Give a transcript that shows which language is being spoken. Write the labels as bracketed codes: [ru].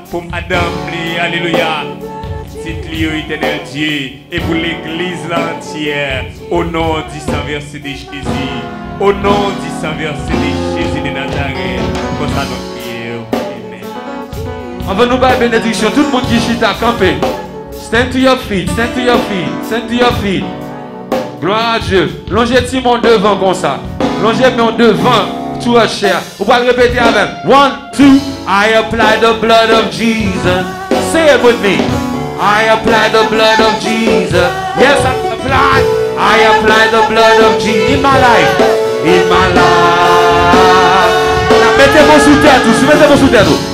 [fr] Pour madame, alléluia. C'est lui, éternel Dieu. Et pour l'église entière. Au nom du Saint-Verset de Jésus. Au nom du Saint-Verset de Jésus de Nazareth. Comme ça, nous prions. Amen. On va nous faire bénédiction. Tout le monde qui chita, campé. [en] Stand to your feet, stand to your feet, stand to your feet. [fr] Gloire à Dieu. Longez Timon devant comme ça. Longez mon devant. [en] To a chair. [fr] Vous pouvez répéter avec. [en] 1, 2. I apply the blood of Jesus. Say it with me. I apply the blood of Jesus. Yes, I apply the blood of Jesus in my life. In my life. [fr] Now, mettez-vous sous terre tous. Mettez-vous sous terre tous.